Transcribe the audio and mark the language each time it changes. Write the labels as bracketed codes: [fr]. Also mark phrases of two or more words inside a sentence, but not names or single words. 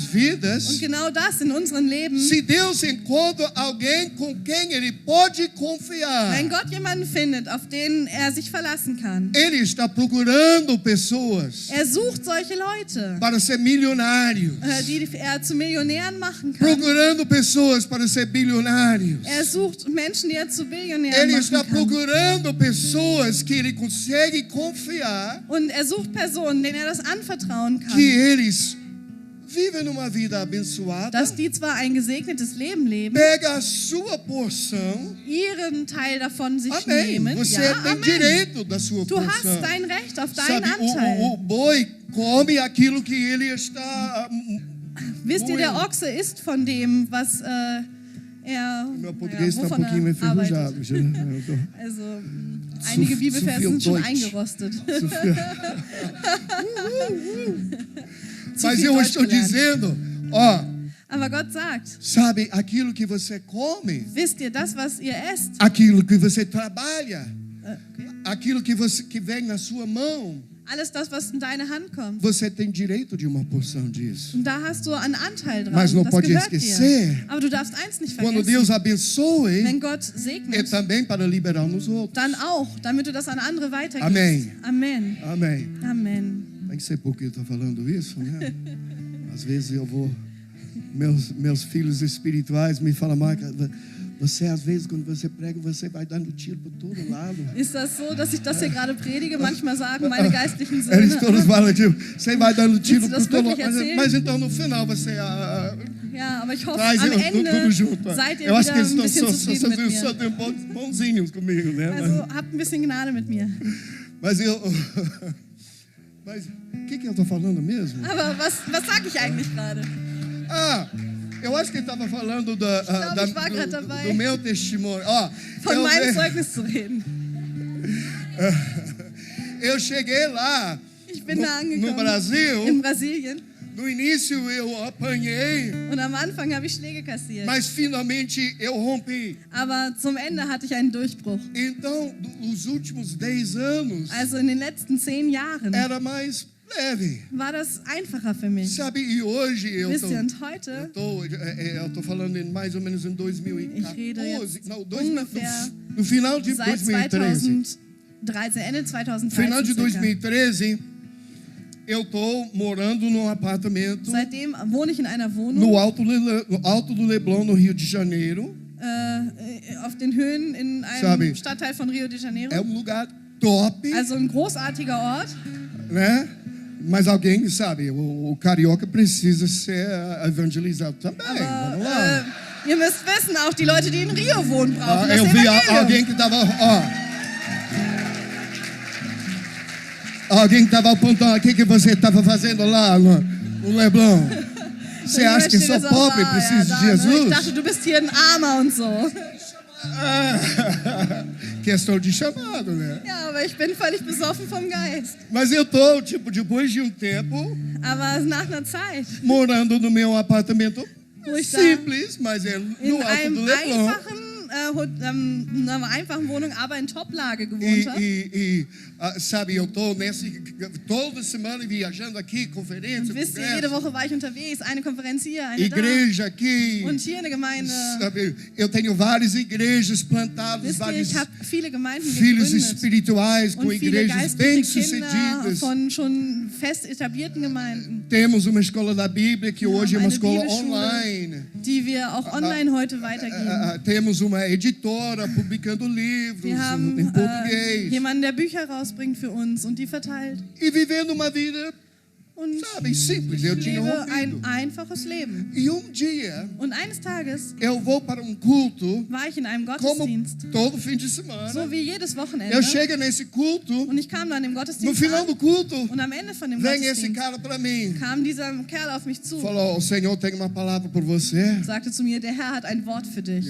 [de] Und [pt] vidas. [de] genau das in unseren Leben. [pt] Se Deus encontra alguém com quem Ele pode confiar, [de] Wenn Gott jemanden findet, auf den er sich verlassen kann, [pt] Ele está procurando pessoas [de] er sucht solche Leute, [pt] para ser milionários, [de] die er zu Millionären machen kann. [pt] procurando pessoas para ser bilionários. [de] Er sucht Menschen, die er zu Billionären [pt] Ele [de] machen [pt] está [de] kann. [pt] procurando pessoas que Ele consegue confiar, [de] Und er sucht Personen, denen er das anvertrauen kann. [pt] que eles vivem numa vida abençoada, [de] Dass die zwar ein gesegnetes Leben leben, [pt] pega a sua porção. [de] ihren Teil davon sich [pt] Amém. [de] nehmen. [pt] Você [de] Ja, [pt] tem [de] Amen. [pt] direito da sua [de] Du [pt] porção. [de] hast dein Recht auf deinen [pt] Sabe, [de] Anteil. [pt] o boi come aquilo que ele está. [de] Wisst ihr, der Ui. Ochse isst von dem, was [pt] Meu português está um [de] wovon [pt] pouquinho [de] er [pt] enferrujado. [de] arbeitet. [pt] já, né? Eu tô- [de] Also, einige Zu Bibelverse viel sind schon Deutsch. eingerostet. Zu viel. Mas viel [pt] eu [de] Deutsch [pt] estou [de] gelernt. [pt] dizendo, ó, [de] Aber Gott sagt, [pt] sabe, aquilo que você come, [de] wisst ihr, das, was ihr esst, [pt] aquilo que você trabalha, okay, aquilo que vem na sua mão, [de] alles das, was in deine Hand kommt, [pt] você tem direito de uma porção disso. [de] und da hast du einen Anteil dran. [pt] Mas não [de] das [pt] pode [de] gehört [pt] esquecer, [de] dir. Aber du darfst eins nicht [pt] Quando [de] vergessen. [pt] Deus abençoe, [de] Wenn Gott [pt] é [de] segnet, [pt] também para liberar nos outros. [de] dann auch, damit du das an andere weitergibst. [pt] Amém. [de] Amen. [pt] Amém. [de] Amen. [pt] Nem sei por que eu estou falando isso, né? Às vezes eu vou... Meus filhos espirituais me falam, Marca, você às vezes quando você prega, você vai dando tiro por todo lado. [de] Ist das so, dass ich das hier gerade predige? Manchmal sagen meine geistlichen [pt] Eles [de] Söhne, [pt] todos falam, tipo, você vai dando tiro [de] Willst du [pt] por [de] das [pt] todo [de] wirklich [pt] lado. [de] erzählen? [pt] Mas então no final você [de] ja, aber ich hoffe, [pt] traz [de] am [pt] tudo [de] Ende [pt] junto. [de] seid ihr [pt] Eu acho que [de] wieder [pt] eles [de] ein [pt] estão [de] bisschen zufrieden mit [pt] só [de] mir. [pt] bonzinhos comigo, né? [de] Also habt ein bisschen Gnade mit mir. [pt] Mas eu... Mas o que eu estou falando mesmo? [de] Aber was sage ich eigentlich gerade? [pt] Eu acho que ele estava falando [de] ich war grad dabei. [pt] do meu testemunho. Ó, [de] Von meinem Zeugnis zu reden. [pt] eu cheguei lá [de] Ich bin da [pt] no [de] angekommen [pt] Brasil. [de] in Brasilien [pt] No início eu apanhei, [de] und am Anfang habe ich Schläge kassiert. [pt] mas finalmente eu rompi. [de] Aber zum Ende hatte ich einen Durchbruch. [pt] Então, os últimos 10 anos [de] Also in den letzten 10 Jahren [pt] era mais leve. [de] war das einfacher für mich. [pt] Sabe, e hoje eu [de] Wisst ihr, und heute, [pt] tô falando mais ou menos em 2014. [de] Ich rede jetzt [pt] Não, [de] ungefähr [pt] no final de [de] seit [pt] 2013. [de] 2013, Ende 2013 [pt] Final de [de] circa. [pt] 2013, eu tô morando num apartamento [de] Seitdem wohne ich in einer Wohnung [pt] no alto do Leblon, no Rio de Janeiro. [de] auf den Höhen in einem [pt] Sabe, [de] Stadtteil von Rio de Janeiro. [pt] É um lugar top, Also ein großartiger Ort. né? Mas alguém, sabe, o carioca precisa ser evangelizado também. [de] Aber [pt] Vamos lá. [de] ihr müsst wissen, auch die Leute, die in Rio wohnen, brauchen das [pt] Eu vi Evangelium. alguém que estava, alguém que estava apontando, o que você estava fazendo lá no Leblon? Você [de] Jemand [pt] acha que [de] steht [pt] sou [de] so, [pt] pobre e [de] ja, [pt] preciso de [de] da, ne? Ich [pt] Jesus? [de] dachte, du bist hier ein Armer und so. [pt] Questão de chamado, né? [de] Ja, aber ich bin völlig besoffen vom Geist. [pt] Mas eu tô, tipo, depois de um tempo, [de] Aber nach einer Zeit [pt] morando no meu apartamento [de] wo ich da [pt] Simples, mas é [de] in [pt] no alto do [de] einem [pt] Leblon. [de] einer einfachen Wohnung, aber in Toplage gewohnt habe. [pt] Sabe, eu tô toda semana viajando aqui, conferência, [de] Und wisst ihr, jede [pt] congresso, [de] Woche war ich unterwegs, eine Konferenz hier, eine da. [pt] igreja aqui. [de] Und hier eine Gemeinde. [pt] Sabe, eu tenho várias igrejas plantadas, [de] Wisst ihr, [pt] vários [de] ich habe viele Gemeinden [pt] filhos [de] gegründet. [pt] espirituais com [de] Und viele [pt] igrejas bem [de] geistliche Kinder [pt] sucedidas. [de] von schon fest etablierten Gemeinden, [pt] Temos uma escola da Bíblia que hoje é uma [de] eine [pt] escola [de] Bibelschule. [pt] online. [de] die wir auch online heute weitergeben. [pt] Temos uma editora publicando livros [de] Wir haben [pt] em português. [de] jemanden, der Bücher rausbringt für uns und die verteilt. [pt] E vivendo uma vida, [de] Und [pt] sabe, simples. [de] ich [pt] Eu tinha [de] lebe [pt] ouvido. [de] ein einfaches Leben. [pt] E dia, [de] Und eines Tages [pt] eu vou para culto, [de] war ich in einem [pt] como [de] Gottesdienst, [pt] todo fim de semana. [de] so wie jedes Wochenende. [pt] Eu chego nesse culto, [de] Und ich kam dann im [pt] no [de] Gottesdienst [pt] final [de] an, [pt] do culto, [de] und am Ende von dem [pt] vem esse [de] Gottesdienst [pt] cara para mim. [de] kam dieser Kerl auf mich zu, [pt] Falou, o Senhor tem uma palavra por você. [de] sagte zu mir, der Herr hat ein Wort für dich.